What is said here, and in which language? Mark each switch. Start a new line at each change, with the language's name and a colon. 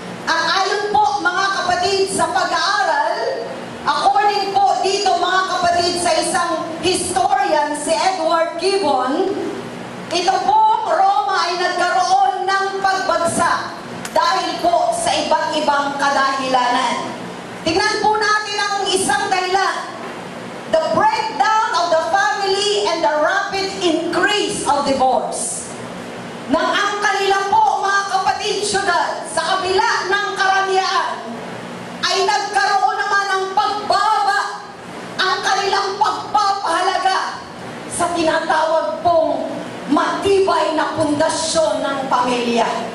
Filipino: At ayon po, mga kapatid, sa pag-aaral, according po dito, mga kapatid, sa isang historian, si Edward Gibbon, ito po buong Roma ay nagkaroon ng pagbagsak dahil po sa iba't ibang kadahilanan. Tingnan po natin ang isang dahilan.
English: The breakdown of the family and the rapid increase of divorce.
Filipino: Nang ang kanila po, mga kapatid, syudad, sa kabila ng karangyaan, ay nagkaroon naman ng pagbaba ang kanilang pagpapahalaga sa tinatawag pong matibay na pundasyon ng pamilya.